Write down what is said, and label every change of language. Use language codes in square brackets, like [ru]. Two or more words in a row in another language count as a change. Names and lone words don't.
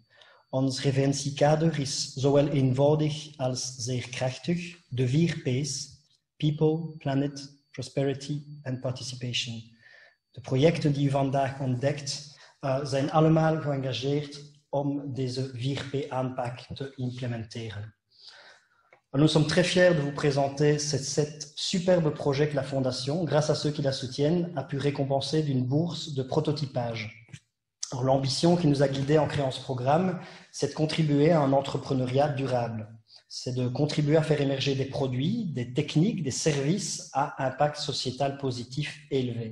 [nl] Ons referentiekader is zowel eenvoudig als zeer krachtig. De 4 P's: [en] People, Planet, Prosperity en Participation. [nl] De projecten die u vandaag ontdekt zijn allemaal geëngageerd om deze 4P aanpak te implementeren. [fr] Nous sommes très fiers de vous présenter ces 7 superbes projets que la Fondation, grâce à ceux qui la soutiennent, a pu récompenser d'une bourse de prototypage. L'ambition qui nous a guidés en créant ce programme, c'est de contribuer à un entrepreneuriat durable. C'est de contribuer à faire émerger des produits, des techniques, des services à impact sociétal positif élevé.